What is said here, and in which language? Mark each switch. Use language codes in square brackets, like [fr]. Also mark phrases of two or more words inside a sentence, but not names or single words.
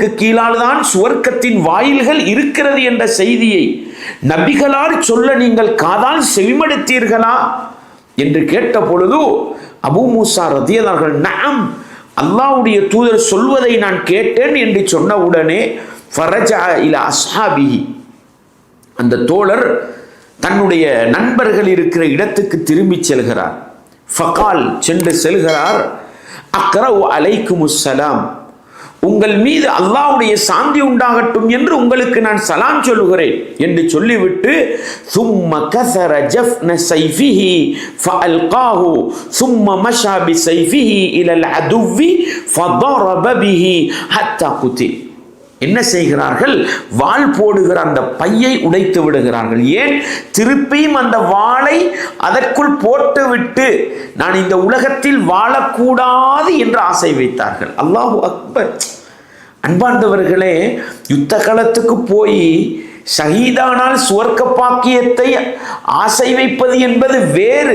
[ta] கீழால் தான் சுவர்க்கத்தின் வாயில்கள் இருக்கிறது என்ற செய்தியை நபிகளார் சொல்ல நீங்கள் காதால் செவிமடுத்தீர்களா என்று கேட்ட பொழுது அபு மூசா [ar] رضي الله عنه, [ta] நஅம், அல்லாஹ்வுடைய தூதர் சொல்வதை நான் கேட்டேன் என்று சொன்ன உடனே [ar] فرجع إلى أصحابه, [ta] அந்த தோழர் தன்னுடைய நண்பர்கள் இருக்கிற இடத்துக்கு திரும்பி செல்கிறார். ஃபகால் சென்று செல்கிறார். [ar] أقرأ عليكم السلام, [ta] உங்கள் மீது அல்லாஹ்வுடைய சாந்தி உண்டாகட்டும் என்று உங்களுக்கு நான் சலாம் சொல்லுகிறேன் என்று சொல்லிவிட்டு [ar] ثم كثر جفن سيفه فألقاه ثم مشى بسيفه إلى العدو فضرب به حتى قتل. [ta] என்ன செய்கிறார்கள்? வாள் போடுகிற அந்த பையை உடைத்து விடுகிறார்கள். ஏன்? திருப்பியும் அந்த வாளை அதற்குள் போட்டுவிட்டு நான் இந்த உலகத்தில் வாழக்கூடாது என்று ஆசை வைத்தார்கள். [ar] الله أكبر. [ta] அன்பார்ந்தவர்களே, யுத்த களத்துக்கு போய் ஷஹீதானால் சுவர்க்க பாக்கியத்தை ஆசை வைப்பது என்பது வேறு.